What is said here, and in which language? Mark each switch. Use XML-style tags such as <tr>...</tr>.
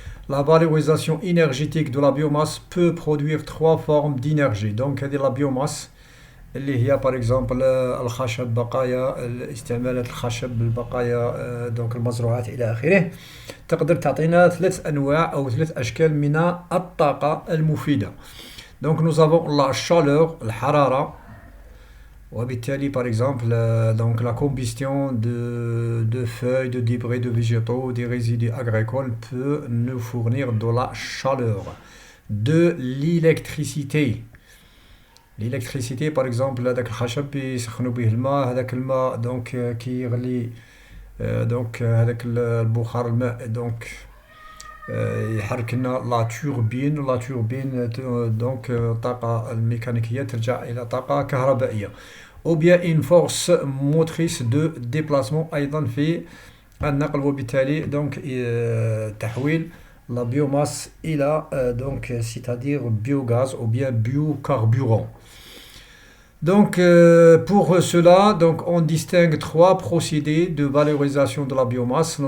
<fr>La valorisation énergétique de la biomasse peut produire trois formes d'énergie.</fr> <ar>Donc, la biomasse, اللي هي</ar> <fr>par exemple</fr> <ar>الخشب بقايا استعمالات الخشب بالبقايا</ar> <fr>donc</fr> <ar>المزروعات إلى آخره تقدر تعطينا ثلاث أنواع أو ثلاث أشكال من الطاقة المفيدة.</ar> <fr>Donc nous avons la chaleur,</fr> <ar>الحرارة, وبالتالي</ar> <fr>par exemple donc la combustion de feuilles, de débris de végétaux, des résidus agricoles peut nous fournir de la chaleur. De l'électricité. L'électricité par exemple</fr> <ar>هذاك الخشب يسخنوا به الماء, هذاك الماء</ar> <fr>donc</fr> <ar>كيغلي donc هذاك البخار الماء donc يحرك لنا لا توربين donc طاقة الميكانيكية ترجع إلى طاقة كهربائية.</ar> <fr>ou bien une force motrice de déplacement</fr> <ar>أيضا في النقل, وبالتالي</ar> <fr>donc</fr> <ar>تحويل</ar> <fr>la biomasse</fr> <ar>إلى</ar> <fr>donc c'est-à-dire biogaz ou bien biocarburant. Donc pour cela donc on distingue trois procédés de valorisation de la biomasse.</fr>